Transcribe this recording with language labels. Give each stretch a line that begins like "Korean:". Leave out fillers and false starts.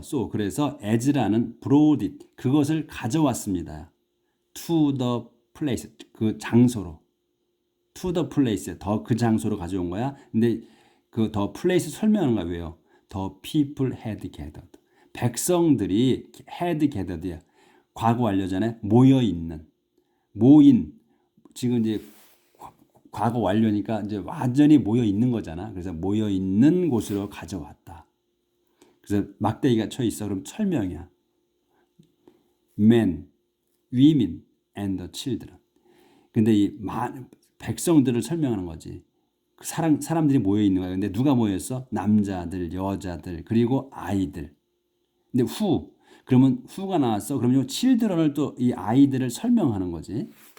Korean: 그래서 에즈라는
English: brought it,
Korean: 그것을 가져왔습니다.
English: to the place,
Korean: 그 장소로.
English: to the place,
Korean: 그 장소로 가져온 거야. 근데 그
English: the place
Korean: 설명하는 거야. 왜요?
English: the people had gathered.
Korean: 백성들이
English: had gathered
Korean: 야. 과거 완료잖아요. 모인. 지금 이제 과거 완료니까 이제 완전히 모여 있는 거잖아. 그래서 모여 있는 곳으로 가져왔다. 그래서 막대기가 쳐 있어. 그럼 설명이야.
English: Men, women, and the children.
Korean: 근데 이 백성들을 설명하는 거지. 사람들이 모여 있는 거야. 근데 누가 모였어? 남자들, 여자들, 그리고 아이들. 근데 그러면 who가 나왔어. 그러면 요 children을 또 이 아이들을 설명하는 거지.